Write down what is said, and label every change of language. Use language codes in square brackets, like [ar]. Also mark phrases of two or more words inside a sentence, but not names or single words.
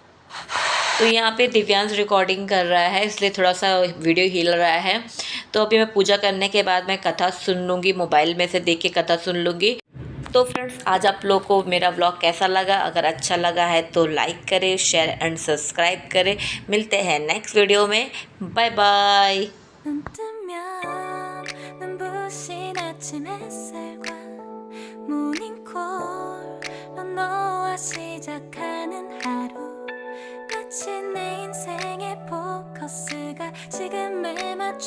[hi] तो यहाँ पे दिव्यांश रिकॉर्डिंग कर रहा है, इसलिए थोड़ा सा वीडियो हिल रहा है। तो अभी मैं पूजा करने के बाद मैं कथा सुन लूँगी, मोबाइल में से देख के कथा सुन लूँगी। तो फ्रेंड्स, आज आप लोग को मेरा व्लॉग कैसा लगा? अगर अच्छा लगा है तो लाइक करें, [en] share and subscribe [hi] करें। मिलते हैं [en] next video [hi] में। [en] bye bye. [ko] 눈 뜨면 눈부신 아침 햇살과 모닝콜 인생의 포커스가 지금에 맞춰